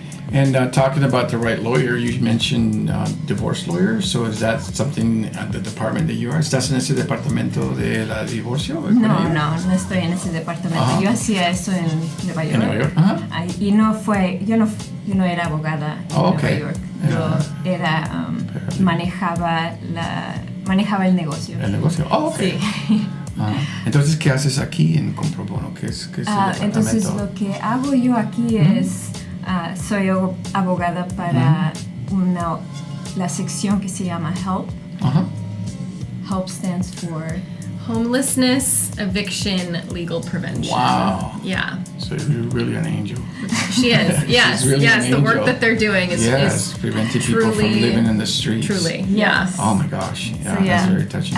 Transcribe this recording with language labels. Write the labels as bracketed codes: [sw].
[en] And talking about the right lawyer, you mentioned divorce lawyer. So is that something at the department that you are? [es] ¿Estás en ese departamento de la divorcio? No estoy en ese departamento. Yo hacía eso en Nueva York. ¿En Nueva York? Y yo no era abogada en Nueva York. Yo era, manejaba el negocio. El negocio. Sí. Entonces, ¿qué haces aquí en Comprobono? ¿Qué es el departamento? Entonces, lo que hago yo aquí es... soy abogada para la sección que se llama HELP. [en] HELP stands for Homelessness, Eviction, Legal Prevention. Wow. Yeah. So you're really an angel. She is. Yes. Really The work that they're doing is preventing people from living in the streets. Truly. Yes. Oh my gosh. Yeah, so, that's very touching.